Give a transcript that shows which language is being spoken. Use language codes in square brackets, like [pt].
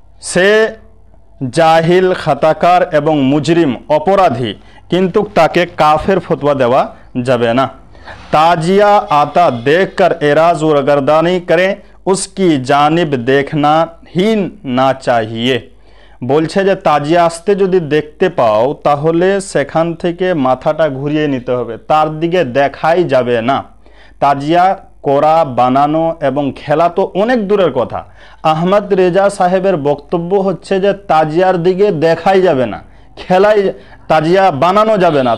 [bn] সে জাহিল, খাতাকার এবং মুজরিম, অপরাধী, কিন্তু তাকে কাফের ফতোয়া দেওয়া যাবে না। [hi] ताजिया आता देखकर एराज और गर्दानी करें, उसकी जानिब देखना ही ना चाहिए। [bn] বলছে যে তাজিয়া আসতে যদি দেখতে পাও তাহলে সেখান থেকে মাথাটা ঘুরিয়ে নিতে হবে, তার দিকে দেখাই যাবে না। তাজিয়া করা, বানানো এবং খেলা তো অনেক দূরের কথা। আহমদ রেজা সাহেবের বক্তব্য হচ্ছে যে তাজিয়ার দিকে দেখাই যাবে না, খেলাই, তাজিয়া বানানো যাবে না।